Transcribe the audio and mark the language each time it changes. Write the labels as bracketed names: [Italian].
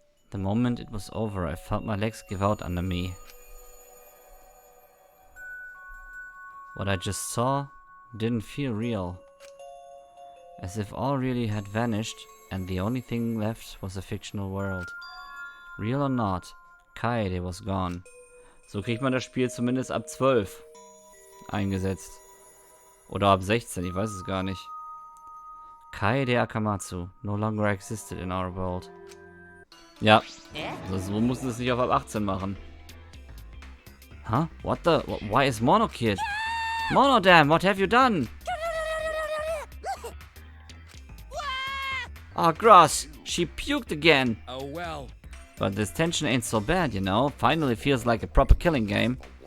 [English] The moment it was over, I felt my legs give out under me. What I just saw didn't feel real. As if all really had vanished and the only thing left was a fictional world. Real or not, Kaede was gone. [German] So kriegt man das Spiel zumindest ab 12 eingesetzt. Oder ab 16, ich weiß es gar nicht. [English] Kaede Akamatsu no longer existed in our world. [German] Ja, so mussten sie es nicht auf ab 18 machen. [English] Huh? What the? Why is Mono Kid? Monodam, what have you done? Ah, Gross, she puked again. Oh well, But this tension ain't so bad, you know. Finally feels like a proper killing game.